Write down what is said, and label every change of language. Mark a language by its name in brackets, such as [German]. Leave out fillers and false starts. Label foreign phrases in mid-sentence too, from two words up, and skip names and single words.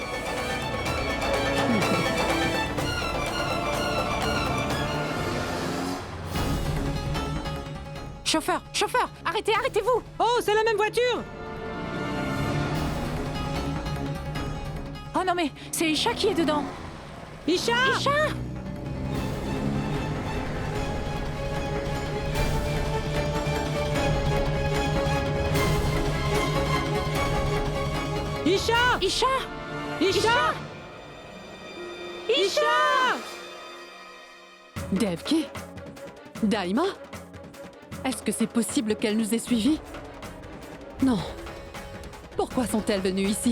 [French] Chauffeur, chauffeur, arrêtez, arrêtez-vous! Oh, c'est la même voiture! Oh non mais, c'est Isha qui est dedans! Isha! Isha! Isha! Isha! Isha! Isha! Devki? Daima? Est-ce que c'est possible qu'elle nous ait suivis? Non. Pourquoi sont-elles venues ici?